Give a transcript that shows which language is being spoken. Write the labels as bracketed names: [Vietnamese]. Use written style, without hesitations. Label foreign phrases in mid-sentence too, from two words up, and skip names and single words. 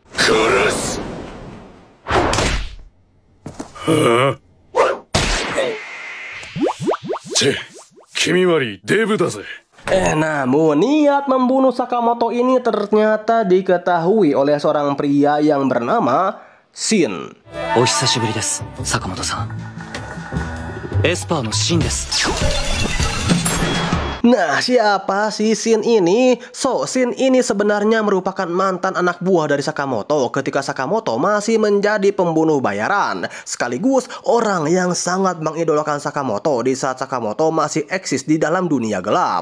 [Indonesian] Namun niat membunuh Sakamoto ini ternyata diketahui oleh seorang pria yang bernama Shin. [Japanese] お久しぶりです, Sakamoto-san. エスパーのシンです. [Indonesian] Nah, siapa sih Shin ini? So, Shin ini sebenarnya merupakan mantan anak buah dari Sakamoto ketika Sakamoto masih menjadi pembunuh bayaran, sekaligus orang yang sangat mengidolakan Sakamoto di saat Sakamoto masih eksis di dalam dunia gelap.